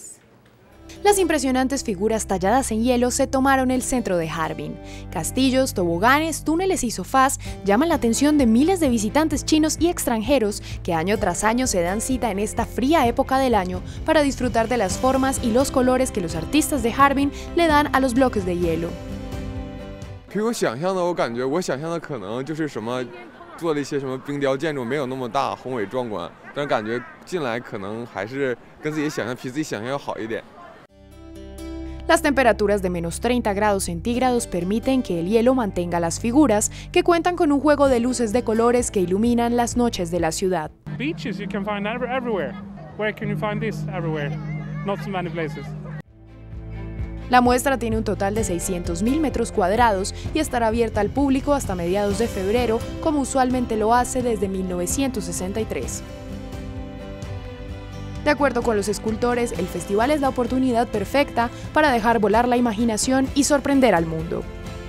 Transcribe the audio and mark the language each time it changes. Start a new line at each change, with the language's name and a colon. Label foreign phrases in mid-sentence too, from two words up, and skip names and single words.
Spanish: Las impresionantes figuras talladas en hielo se tomaron el centro de Harbin. Castillos, toboganes, túneles y sofás llaman la atención de miles de visitantes chinos y extranjeros que año tras año se dan cita en esta fría época del año para disfrutar de las formas y los colores que los artistas de Harbin le dan a los bloques de hielo.
Chinese: 给我想象的，我感觉我想象的可能就是什么做了一些什么冰雕建筑，没有那么大宏伟壮观，但感觉进来可能还是跟自己想象比自己想象要好一点。
Spanish: Las temperaturas de menos 30 grados centígrados permiten que el hielo mantenga las figuras, que cuentan con un juego de luces de colores que iluminan las noches de la ciudad.
English: Beaches you can find everywhere. Where can you find this? Everywhere. Not so many places.
Spanish: La muestra tiene un total de 600.000 metros cuadrados y estará abierta al público hasta mediados de febrero, como usualmente lo hace desde 1963. De acuerdo con los escultores, el festival es la oportunidad perfecta para dejar volar la imaginación y sorprender al mundo.